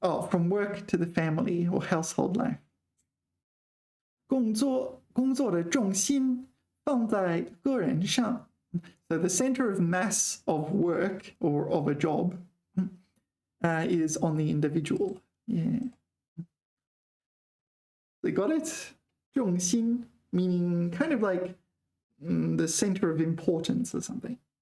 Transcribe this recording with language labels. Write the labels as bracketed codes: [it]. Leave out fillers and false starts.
[en] From work to the family or household life. [zh] 工作的重心放在个人上。 [en] So the center of mass of work or of a job is on the individual. Yeah. They got it? 重心, meaning kind of like the center of importance or something.